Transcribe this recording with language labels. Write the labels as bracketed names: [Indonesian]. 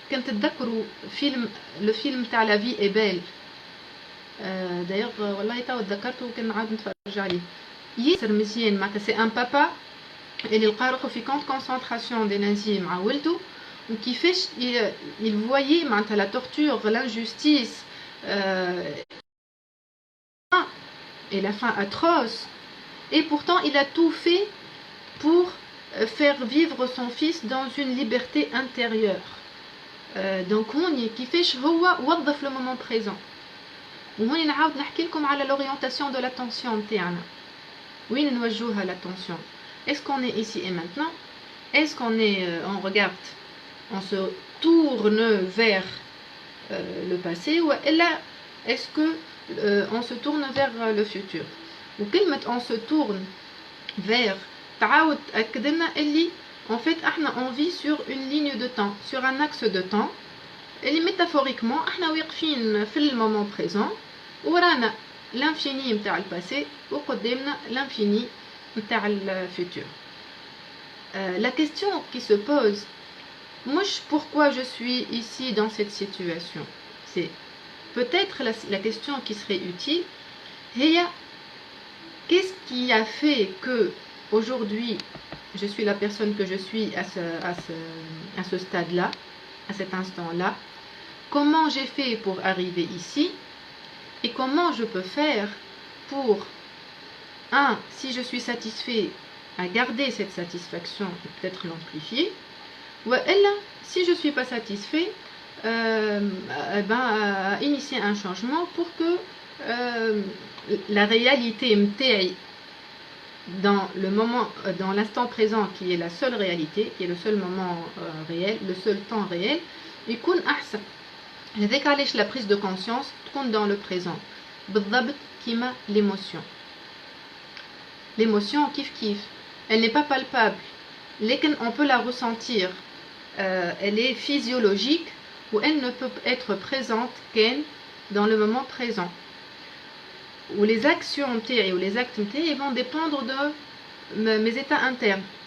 [Arabic] كنت تذكروا le film تاع La vie est belle. [French] d'ailleurs [Arabic] والله تو تذكرته وكان نعاود نتفرج عليه ياسر مزيان. معناتها سي ان بابا اللي لقى روحو في كونت كونسنتراسيون دي نازي مع ولده وكيفاش [French] il voyait [Arabic] معناتها [French] la torture, l'injustice et la fin atroce, et pourtant il a tout fait pour faire vivre son fils dans une liberté intérieure. [Arabic] donc هوني كيفاش هو وظف [French] le moment présent. [Arabic] وهوني نعاود نحكي لكم على [French] l'orientation de l'attention [Arabic] نتاعنا. وين نوجهوها [French] l'attention؟ est-ce qu'on est ici et maintenant? est-ce qu'on est on regarde, on se tourne vers le passé, ou est-ce que on se tourne vers le futur? [Arabic] وكلمة [French] on se tourne vers [Arabic] تعاود تأكد لنا اللي [French] en fait احنا on vit sur une ligne de temps, sur un axe de temps اللي métaphoriquement [Arabic] احنا واقفين في [French] le moment présent [Arabic] ورانا l'infini نتاع الباسي وقدامنا l'infini نتاع الفوتور. [French] La question qui se pose, pourquoi je suis ici dans cette situation, c'est peut-être la question qui serait utile, qu'est-ce qui a fait que aujourd'hui je suis la personne que je suis à ce stade-là, à cet instant-là, comment j'ai fait pour arriver ici et comment je peux faire pour, si je suis satisfait, à garder cette satisfaction et peut-être l'amplifier, ou là, si je ne suis pas satisfait, à initier un changement pour que la réalité m'taille dans le moment, dans l'instant présent qui est la seule réalité, qui est le seul moment réel, le seul temps réel, [Arabic] يكون أحسن. هذاك علاش [French] la prise de conscience [Arabic] تكون [French] dans le présent. [Arabic] بالضبط كيما l'émotion. [French] L'émotion kiff, elle n'est pas palpable, mais on peut la ressentir. Elle est physiologique ou elle ne peut être présente qu'en dans le moment présent. Où les actions ou les actes vont dépendre de mes états internes.